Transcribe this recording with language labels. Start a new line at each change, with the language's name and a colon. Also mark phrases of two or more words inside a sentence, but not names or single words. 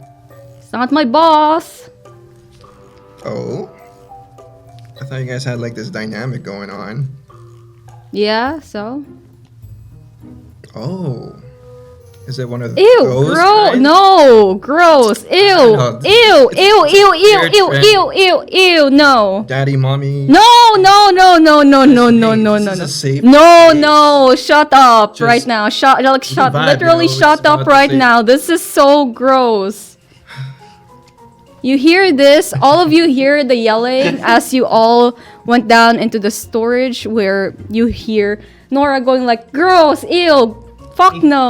English: It's not my boss. Oh? I thought you guys had like this dynamic going on. Yeah, so? Oh. Is it one of Ew, those gross. kinds? No, gross. Ew. know, Ew, ew, ew, ew, weird ew, trend. ew, ew, ew, no. Daddy, mommy. No, no, no, no, no, no, no, Hey, no, this no, is no. a safe No, space. no, shut up Just right now. Shut, vibe, literally you know, shut it's up not right safe. now. This is so gross. You hear this? All of you hear the yelling as you all went down into the storage where you hear Nora going like, gross, ew, fuck no.